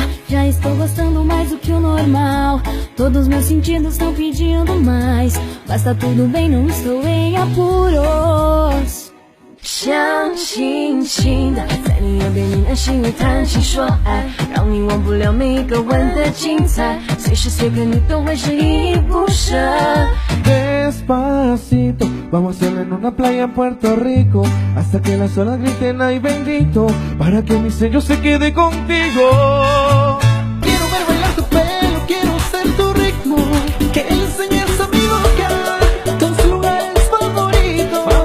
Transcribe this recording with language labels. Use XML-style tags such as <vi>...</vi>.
<pt>Já estou gostando mais do que o normal. Todos meus sentidos estão pedindo mais. Mas tá tudo bem, não estou em apuros.</pt> <zh>相信新的，在你耳边呢喃心里谈情说爱，让你忘不了每一个吻的精彩，随时随刻你都会是依依不舍。</zh> <es>Despacito, vamos a hacerlo en una playa en Puerto Rico, hasta que las olas griten ay bendito, para que mi sello se quede contigo. Quiero ver bailar tu pelo, quiero ser tu ritmo, que enseñes a mi boca tus lugares favoritos.</es>